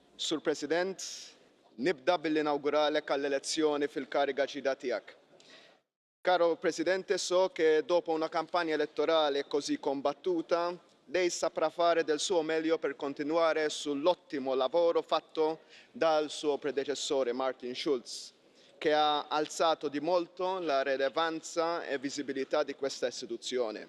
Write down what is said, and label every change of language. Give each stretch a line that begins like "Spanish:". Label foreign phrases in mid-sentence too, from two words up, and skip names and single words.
Maltese: Sur President, nibda billi nawguralek għall-elezzjoni fil-kariga ġdida tiegħek.
Italian: Caro Presidente, so che dopo una campagna elettorale così combattuta, lei saprà fare del suo meglio per continuare sull'ottimo lavoro fatto dal suo predecessore Martin Schulz, che ha alzato di molto la rilevanza e visibilità di questa istituzione.